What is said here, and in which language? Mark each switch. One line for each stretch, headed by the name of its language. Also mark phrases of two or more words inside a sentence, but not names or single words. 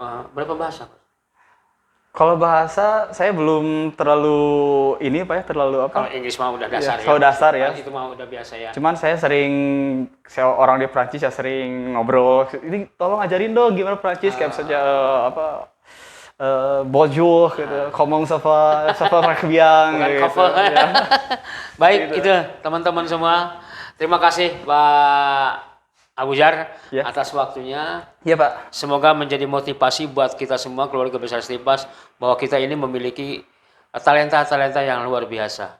Indonesian: Berapa bahasa, Pak? Kalau bahasa saya belum terlalu ini Pak ya, terlalu Kalau apa? Inggris mah udah dasar ya. Kalau dasar ya. Itu mah udah biasa ya. Cuman saya orang di Prancis ya sering ngobrol. Ini tolong ajarin dong gimana Prancis kayak misalnya apa bonjour gitu,
French: comment ça va très bien
Indonesian: Bukan gitu. cover. Ya. Baik, itu teman-teman semua. Terima kasih Pak Abu Jar Ya. atas waktunya. Iya Pak. Semoga menjadi motivasi buat kita semua keluarga besar Stipas bahwa kita ini memiliki talenta-talenta yang luar biasa.